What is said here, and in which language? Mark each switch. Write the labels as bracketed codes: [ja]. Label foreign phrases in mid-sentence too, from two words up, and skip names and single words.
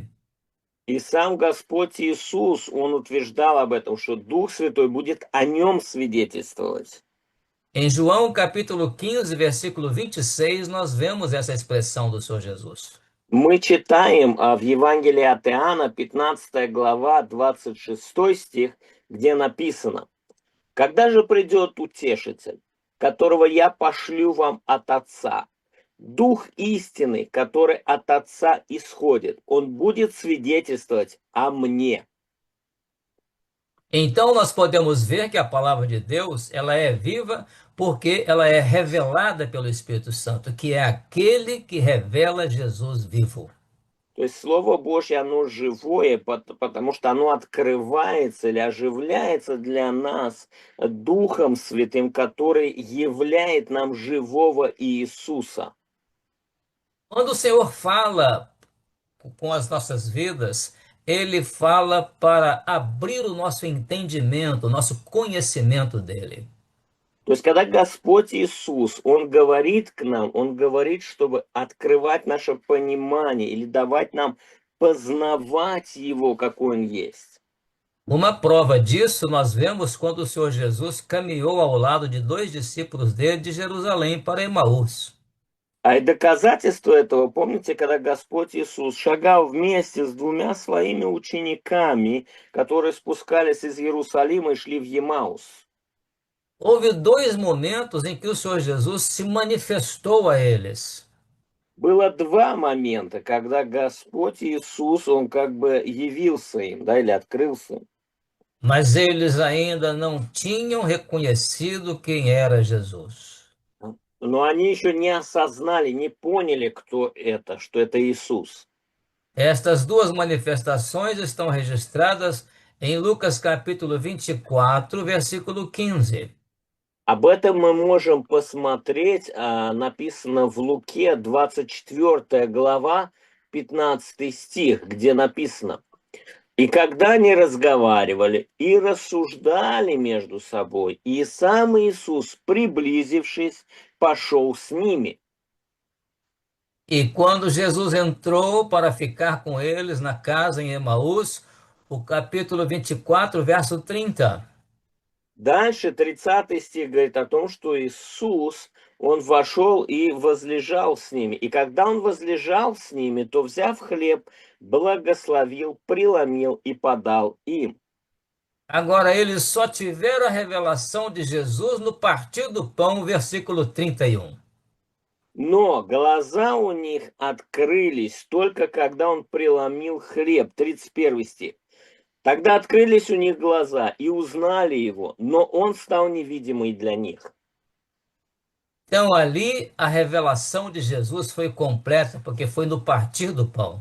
[ru] И сам Господь Иисус, Он утверждал об этом, что Дух Святой будет о Нем свидетельствовать. [pt] Em João capítulo 15, versículo 26, nós vemos essa expressão do Senhor Jesus. [ru] Мы читаем в Евангелии от Иоанна, 15 глава, 26 стих, где написано: «Когда же придет Утешитель, которого я пошлю вам от Отца, Дух истины, который от Отца исходит, Он будет свидетельствовать о мне». [pt] Então nós podemos ver que a palavra de Deus, ela é viva porque ela é revelada pelo Espírito Santo, que é aquele que revela Jesus vivo. [ru] То есть Слово Божье, оно живое, потому что оно открывается или оживляется для нас Духом Святым, который являет нам живого Иисуса. [pt] Quando o Senhor fala com as nossas vidas, Ele fala para abrir o nosso entendimento, o nosso conhecimento dele. [ru] То есть, когда Господь Иисус, Он говорит к нам, Он говорит, чтобы открывать наше понимание или давать нам познавать Его, какой Он есть. [pt] Uma prova disso nós vemos quando o Senhor Jesus caminhou ao lado de dois discípulos dele de Jerusalém para Emaús. [ru] А и доказательство этого, помните, когда Господь Иисус шагал вместе с двумя своими учениками, которые спускались из Иерусалима и шли в Емаус. [pt] Houve dois momentos em que o Senhor Jesus se manifestou a eles. [ru] Было два момента, когда Господь Иисус, Он как бы явился им, да, или открылся им. [pt] Mas eles ainda não tinham reconhecido quem era Jesus. [ru] Но они еще не осознали, не поняли, кто это, что это Иисус. [pt] Estas duas manifestações estão registradas em Lucas capítulo 24, versículo 15. [ru] Об этом мы можем посмотреть, написано в Луке, 24 глава, 15 стих, где написано: «И когда они разговаривали и рассуждали между собой, и сам Иисус, приблизившись, пошел с ними». [pt] E quando Jesus entrou para ficar com eles na casa em Emaús, o capítulo 24, verso 30. [ru] Дальше 30 стих говорит о том, что Иисус, Он вошел и возлежал с ними. И когда Он возлежал с ними, то, взяв хлеб, благословил, преломил и подал им. [pt] Agora, eles só tiveram a revelação de Jesus no partir do pão, versículo 31. [ru] Но глаза у них открылись только когда Он преломил хлеб. 31 стих. Тогда открылись у них глаза и узнали Его, но Он стал невидимый для них. [pt] Então, ali, a revelação de Jesus foi completa, porque foi no partir do pão.